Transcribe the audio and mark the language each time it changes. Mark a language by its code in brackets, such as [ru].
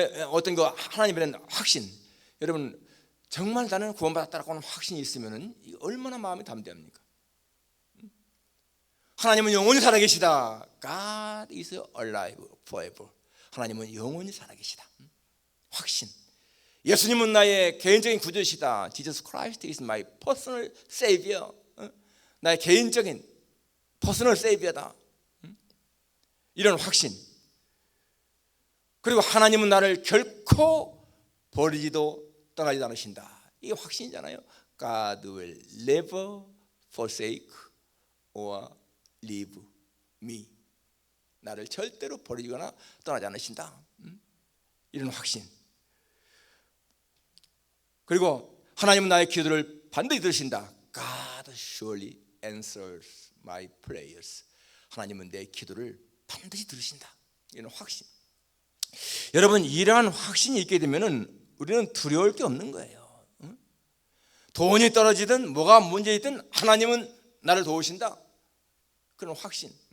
[ko] 어떤 그 하나님에 대한 확신, 여러분 정말 나는 구원받았다라고 하는 확신이 있으면은 얼마나 마음이 담대합니까? 하나님은 영원히 살아계시다. [en] God is alive forever. [ko] 하나님은 영원히 살아계시다. 확신. 예수님은 나의 개인적인 구주이시다. [en] Jesus Christ is my personal savior. [ko] 나의 개인적인 [en] personal savior [ko] 다. 이런 확신. 그리고 하나님은 나를 결코 버리지도 떠나지도 않으신다. 이게 확신이잖아요. [en] God will never forsake or leave me. [ko] 나를 절대로 버리거나 떠나지 않으신다. 이런 확신. 그리고 하나님은 나의 기도를 반드시 들으신다. [en] God surely answers my prayers. [ko] 하나님은 내 기도를 반드시 들으신다. 이런 확신. 여러분 이러한 확신이 있게 되면은 우리는 두려울 게 없는 거예요. 돈이 떨어지든 뭐가 문제이든 하나님은 나를 도우신다. 그런 확신.